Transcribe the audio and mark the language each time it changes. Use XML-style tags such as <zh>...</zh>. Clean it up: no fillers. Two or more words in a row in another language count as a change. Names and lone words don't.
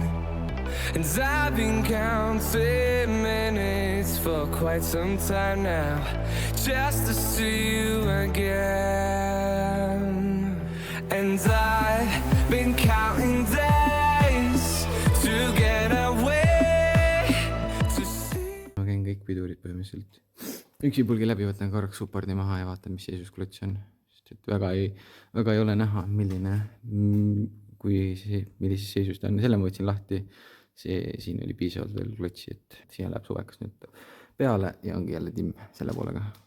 <en>And I've been counting minutes for quite some time now, just to see you again. And I've been counting days to get away to see.</en> <et>Ma käin kõik pidurid põhimõtteliselt üksipulgi läbi, võtan korraks suppordi maha ja vaatan, mis seisus klots on. Et väga ei ole näha, millises seisus ta on. Selle ma võtsin lahti. Siin oli piisavalt veel klotsi, et siia läheb suvekas nüüd peale ja ongi jälle timm selle poolega.</et>